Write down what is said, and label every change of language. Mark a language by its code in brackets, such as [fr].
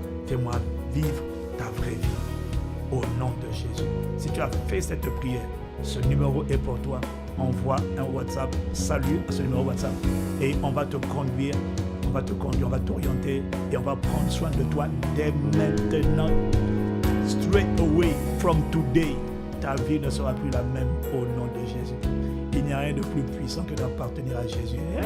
[fr] Fais-moi vivre ta vraie vie. Au nom de Jésus. Si tu as fait cette prière, ce numéro est pour toi. Envoie un WhatsApp. Salut à ce numéro WhatsApp. Et on va te conduire. On va t'orienter. Et on va prendre soin de toi dès maintenant. [en] Straight away from today. [fr] Ta vie ne sera plus la même au nom de Jésus. Il n'y a rien de plus puissant que d'appartenir à Jésus.